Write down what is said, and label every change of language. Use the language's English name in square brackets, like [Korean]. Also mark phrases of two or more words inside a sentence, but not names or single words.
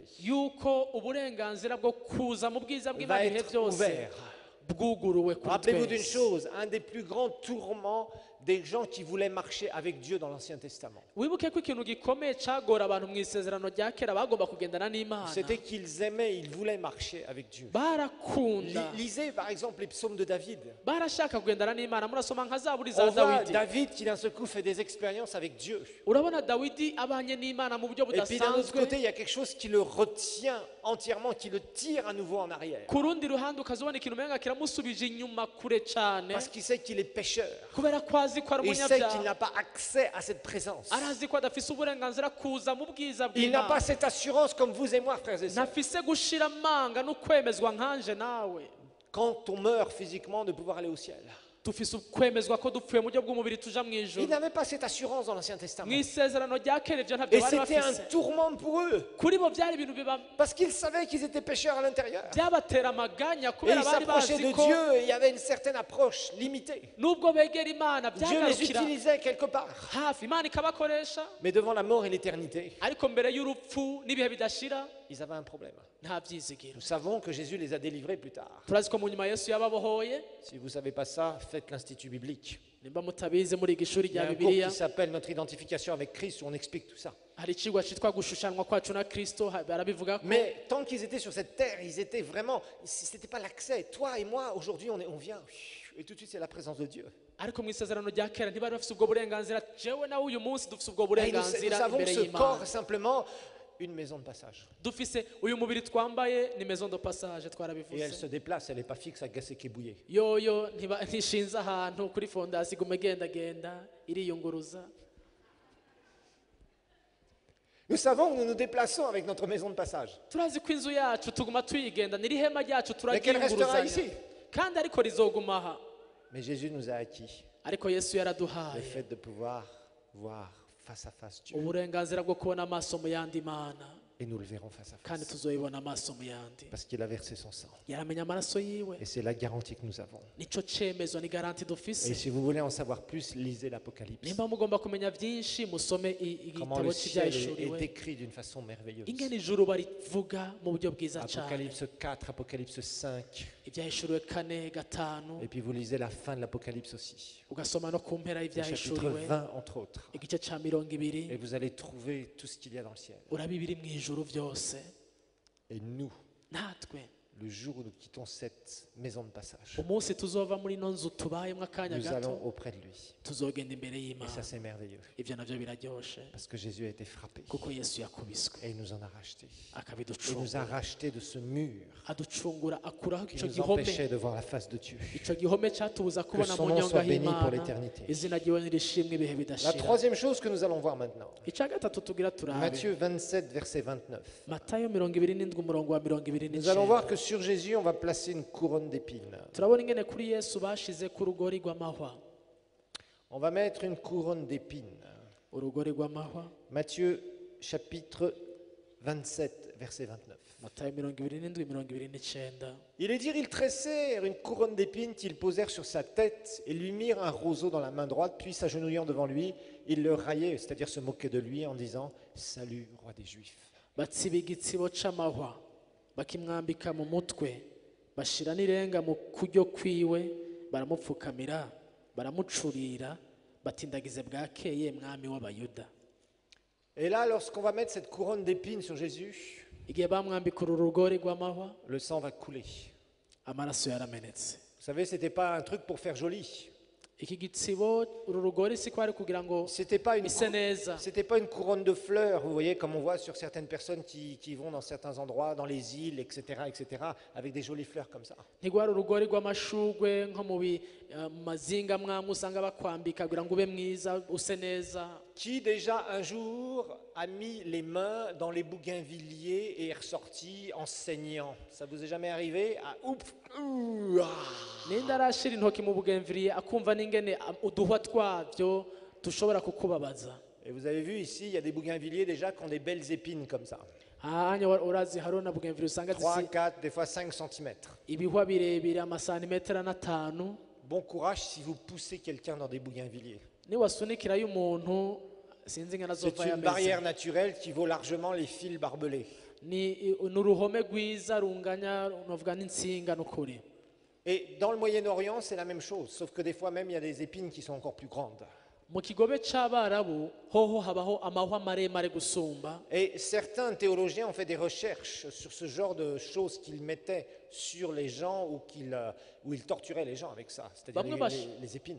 [Rundi] yuko uburenganzira bwo kuza mu bwiza [French] va [Rundi] bw'Imana ibihe [French] être [Rundi] byose [French] ouvert. [Rundi] bwuguruwe kuri [French] Rappelez-vous d'une [Rundi] twese. [French] chose, un des plus grands tourments des gens qui voulaient marcher avec Dieu dans l'Ancien Testament, [Rundi] wibuke ko ikintu gikomeye cyagora abantu mu isezerano rya kera bagomba kugendana n'Imana, [French] c'était qu'ils aimaient, ils voulaient marcher avec Dieu. [Rundi] barakunda, [French] Lisez par exemple les psaumes de David. [Rundi] barashaka kugendana n'Imana. Murasoma nka zaburi [French] On [Rundi] za [French] voit [Rundi] Dawidi. [French] David qui d'un seul coup fait des expériences avec Dieu. [Rundi] urabona Dawidi abanye n'Imana mu buryo [French] Et puis d'un autre [Rundi] budasanzwe. [French] côté, il y a quelque chose qui le retient entièrement, qui le tire à nouveau en arrière. [Rundi] ku rundi ruhande ukazibona ikintu umenga kiramusubije inyuma kure cyane, [French] Parce qu'il sait qu'il est pécheur. [Rundi] kubera ko azi ko ari [French] Il sait qu'il [Rundi] umunyabyaha, [French] n'a pas accès à cette présence. [Rundi] arazi ko adafise uburenganzira kuza mu bwiza [French] Il n'a pas [Rundi] bw'Imana, [French] cette assurance comme vous et moi, frères et sœurs. [Rundi] ntafise gushira amanga no kwemezwa nkanje nawe. [French] Quand on meurt physiquement, de pouvoir aller au ciel. [Rundi] dufise ukwemezwa ko dupfuye mu buryo bw'umubiri tuja mu [French] Ils [Rundi] ijuru [French] n'avaient pas cette assurance dans l'Ancien [Rundi] mu [French] Testament. [Rundi] isezerano rya kera ivyo ntabyo [French] Et [Rundi] bari [French] c'était un [Rundi] bafise [French] tourment pour eux. [Rundi] kuri bo byari ibintu [French] Parce qu'ils savaient qu'ils étaient pécheurs à l'intérieur. [Rundi] byabatera amaganya [French] Et [Rundi] kubera [French] ils [Rundi] bari [French] s'approchaient [Rundi] bazi [French] de [Rundi] ko [French] Dieu et il y avait une certaine approche limitée. [Rundi] nubwo begera imana [French] Dieu les [Rundi] byagarukira [French] utilisait quelque part. [Rundi] hafi imana ikabakoresha [French] Mais devant la mort et l'éternité, [Rundi] ariko mbere y'urupfu n'ibihe bidashira [French] ils avaient un problème. [Rundi] nta byizigiro [French] Nous savons que Jésus les a délivrés plus tard. [Rundi] turazi ko mu nyuma yesu yababohoye [French] Si vous ne savez pas ça, faites l'Institut biblique. [Rundi] nimba mutabizi muri iri shuri [French] Il y a [Rundi] rya [French] un cours [Rundi] bibiliya [French] qui s'appelle Notre identification avec Christ où on explique tout ça. [Rundi] hari icigwa citwa gushushanwa kwacu na kristo barabivuga ko [French] Mais tant qu'ils étaient sur cette terre, ils étaient vraiment. C'était pas l'accès. Toi et moi, aujourd'hui, on vient. Et tout de suite, c'est la présence de Dieu. [Rundi] ariko mu isezerano rya kera ntibari bafise ubwo burenganzira jewe nawe uyu munsi dufise ubwo [French] Et nous [Rundi] burenganzira [French] savons que [Rundi] imbere [French] ce [Rundi] y'imana [French] corps est simplement une maison de passage. [Rundi] dufise uyu mubiri twambaye ni [French] maison de passage Et elle [Rundi] twarabivuze [French] se déplace, elle n'est pas fixe à Gasséké-Bouillé. [Rundi] yoyo ntishinze ahantu kuri fondasi iguma igendagenda iriyunguruza [French] Nous savons que nous nous déplaçons avec notre maison de passage. [Rundi] turazi ko inzu yacu tuguma tuyigenda n'iri hema ryacu [French] Mais qu'elle restera ici. [Rundi] turagiyunguruzanya kandi ariko rizoguma aha [French] Mais Jésus nous a acquis [Rundi] ariko yesu [French] le [Rundi] yaraduhaye [French] fait de pouvoir voir face à face Dieu. [Rundi] uburenganzira bwo kubona amaso mu yandi mana [French] Et nous le verrons face à [Rundi] kandi [French] face. [Rundi] tuzoyibona amaso mu yandi [French] Parce qu'il a versé son sang. [Rundi] yaramenya amaraso yiwe [French] Et c'est la garantie que nous avons. [Rundi] nico cemezo ni garanti [French] Et [Rundi] dufise [French] si vous voulez en savoir plus, lisez l'Apocalypse. [Rundi] nimba mugomba kumenya byinshi musome [French] Comment [Rundi] igitabo [French] le ciel est [Rundi] cy'ibyahishuriwe [French] décrit d'une façon merveilleuse. [Rundi] ingene ijuru barivuga mu buryo bwiza cyane [French] Apocalypse 4, Apocalypse 5. [Rundi] ibyahishuriwe 4 5 [French] Et puis vous lisez la fin de l'Apocalypse aussi. [Rundi] ugasoma no ku mpera [French] Le chapitre [Rundi] y'ibyahishuriwe [French] 20 entre autres. [Rundi] igice ca 20 [French] Et vous allez trouver tout ce qu'il y a dans le ciel. [Rundi] urabibiri mu ijuru byose [French] Et nous, [Rundi] natwe [French] le jour où nous quittons cette maison de passage, [Rundi] umunsi tuzova muri ino nzu tubayemo akanya [French] nous [Rundi] gato [French] allons auprès de lui. [Rundi] tuzogenda imbere [French] Et [Rundi] y'imana [French] ça, c'est merveilleux. [Rundi] ivyo navyo biraryoshe [French] Parce que Jésus a été frappé. [Rundi] kuko yesu yakubiswe [French] Et il nous en a racheté. Il nous a [Rundi] akabiducungura [French] racheté de ce mur [Rundi] aducungura akuraho [French] qui [Rundi] ico [French] nous [Rundi] gihome [French] empêchait de voir la face de Dieu. [Rundi] ico gihome catubuza kubona [French] son [Rundi] mu [French] nom [Rundi] nyonga [French] soit béni pour [Rundi] h'imana [French] l'éternité. [Rundi] izina ryiwe nirishimwe ibihe [French] La [Rundi] bidashira [French] troisième chose que nous allons voir maintenant. [Rundi] ica gatatu tugira turabe [French] Matthieu 27, verset 29. [Rundi] matayo 27 umurongo wa [French] Nous allons voir [Rundi] 29 [French] que sur Jésus, on va placer une couronne d'épines. [Rundi] turabona ingene kuri yesu bashize ku rugori rw'amahwa [French] On va mettre une couronne d'épines. [Rundi] urugori rw'amahwa [French] Matthieu chapitre 27, verset 29. [Rundi] matayo 27 29. [French] Il est dire, ils tressèrent une couronne d'épines qu'ils posèrent sur sa tête et lui mirent un roseau dans la main droite, puis s'agenouillant devant lui, ils le raillaient, c'est-à-dire se moquaient de lui en disant « Salut, roi des Juifs ». [Rundi] batsiba igitsibo c'amahwa bakimwambika mu mutwe bashira n'irenga mu kuryo kwiwe baramupfukamira baramucurira batindagize bwakeye mwami w'abayuda [French] Et là, lorsqu'on va mettre cette couronne d'épines sur Jésus, [Rundi] igihe bamwambika uru rugori rw'amahwa [French] le sang va couler. [Rundi] amaraso yaramenetse [French] Vous savez, ce n'était pas un truc pour faire joli. [Rundi] iki gitsibo uru rugori si kwari kugira ngo [French] C'était pas une [Rundi] bise neza [French] C'était pas une couronne de fleurs, vous voyez, comme on voit sur certaines personnes qui vont dans certains endroits, dans les îles, etc., avec des jolies fleurs comme ça. [Rundi] ntigwari urugori rw'amashugwe nko mu mazinga mwamwe usanga bakwambika kugira ngo ube mwiza use neza [French] Qui déjà un jour a mis les mains dans les bougainvilliers et est ressorti en saignant? Ça vous est jamais arrivé? Ah, oups, ouh, ah. [Rundi] ninde arashira intoki mu bugemviriye akumva n'ingene uduhwa twabyo dushobora kukubabaza [French] Et vous avez vu ici, il y a des bougainvilliers déjà qui ont des belles épines comme ça. [Rundi] ahanya urazi hariho na bugemviriye usanga [French] 3, 4, des fois 5 cm. [Rundi] ibihwa birebire amasantimetero n'atanu [French] Bon courage si vous poussez quelqu'un dans des bougainvilliers. [Rundi] niwasunikirayo umuntu sinzi ingana [French] C'est [Rundi] azova [French] une [Rundi] yameze [French] barrière naturelle qui vaut largement les fils barbelés. [Rundi] ni uruhome rwiza runganya novuga n'insinga n'ukuri [French] Et dans le Moyen-Orient, c'est la même chose, sauf que des fois même, il y a des épines qui sont encore plus grandes. [Rundi] mu kigobe c'abarabu hoho habaho amahwa maremare gusumba [French] Et certains théologiens ont fait des recherches sur ce genre de choses qu'ils mettaient sur les gens ou où ils torturaient les gens avec ça, c'est-à-dire les épines.